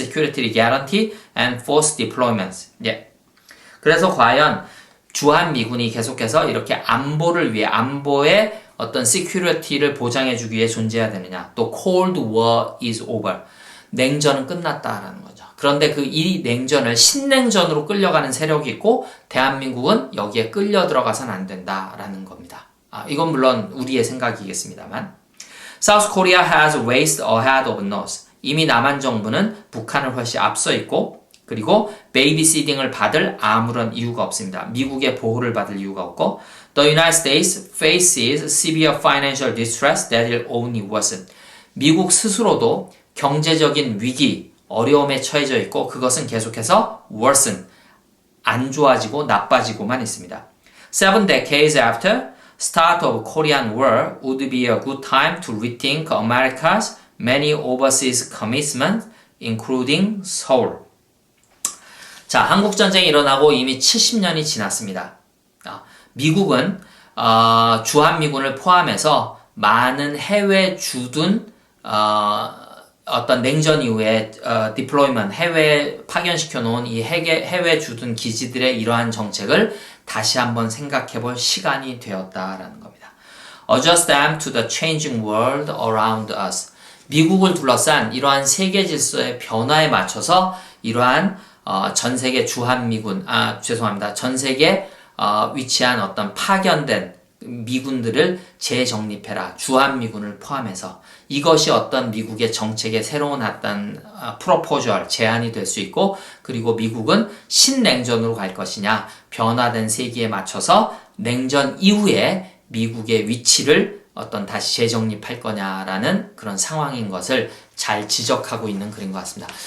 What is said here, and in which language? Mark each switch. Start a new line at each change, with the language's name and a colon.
English: security guarantee and force deployments.
Korean: 예. 그래서 과연 주한미군이 계속해서 이렇게 안보를 위해, 안보의 어떤 security를 보장해주기 위해 존재해야 되느냐.
English: 또 Cold War is over.
Korean: 냉전은 끝났다라는 거죠. 그런데 이 냉전을 신냉전으로 끌려가는 세력이 있고 대한민국은 여기에 끌려 들어가서는 안 된다라는 겁니다. 이건 물론 우리의 생각이겠습니다만.
English: South Korea has raced ahead of North.
Korean: 이미 남한 정부는 북한을 훨씬 앞서 있고, 그리고 베이비시팅을 받을 아무런 이유가 없습니다. 미국의 보호를 받을 이유가 없고,
English: The United States faces severe financial distress that will only worsen.
Korean: 미국 스스로도 경제적인 위기, 어려움에 처해져 있고 그것은 계속해서 worsen, 안 좋아지고 나빠지고만 있습니다.
English: 7 decades after start of Korean War would be a good time to rethink America's many overseas commitments, including Seoul.
Korean: 자, 한국전쟁이 일어나고 이미 70년이 지났습니다. 미국은 주한미군을 포함해서 많은 해외 주둔 어떤 냉전 이후에 디플로이먼트, 해외에 파견시켜 놓은 이 해외 주둔 기지들의 이러한 정책을 다시 한번 생각해 볼 시간이 되었다라는 겁니다.
English: Adjust them to the changing world around us.
Korean: 미국을 둘러싼 이러한 세계 질서의 변화에 맞춰서 이러한 전 세계 주한미군, 전 세계에 위치한 어떤 파견된 미군들을 재정립해라. 주한미군을 포함해서. 이것이 어떤 미국의 정책의 새로운 어떤 프로포절, 제안이 될 수 있고, 그리고 미국은 신냉전으로 갈 것이냐, 변화된 세계에 맞춰서 냉전 이후에 미국의 위치를 어떤 다시 재정립할 거냐라는 그런 상황인 것을 잘 지적하고 있는 글인 것 같습니다.